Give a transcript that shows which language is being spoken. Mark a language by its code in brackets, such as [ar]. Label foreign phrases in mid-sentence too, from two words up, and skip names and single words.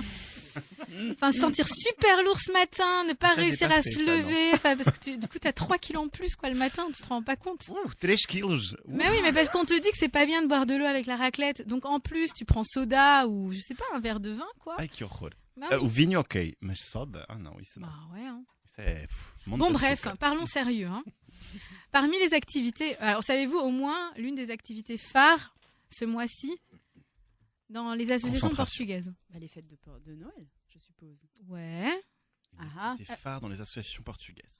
[fr] Enfin, se sentir super lourd ce matin, ne pas Ça, j'ai réussir pas à fait, se ça, lever, enfin, parce que du coup, t'as 3 kilos en plus, quoi, le matin, tu te rends pas compte. 3 kilos. Mais oui, mais parce qu'on te dit que c'est pas bien de boire de l'eau avec la raclette. Donc, en plus, tu prends soda ou, je sais pas, un verre de vin, quoi. [pt] Ai, que horror. [fr] Bah oui. [pt] O vinho, ok. Mas soda? Ah não, isso não. [fr] Bah ouais, hein. [pt] Isso é... monte [fr] Bon, [pt] de [fr] bref, [pt] açúcar. [fr] parlons sérieux, hein. Parmi les activités, alors, savez-vous, au moins, l'une des activités phares, ce mois-ci, dans les associations Concentration. portugaises. Bah, les fêtes de Noël, je suppose. Ouais. Ah, Des phares dans les associations portugaises.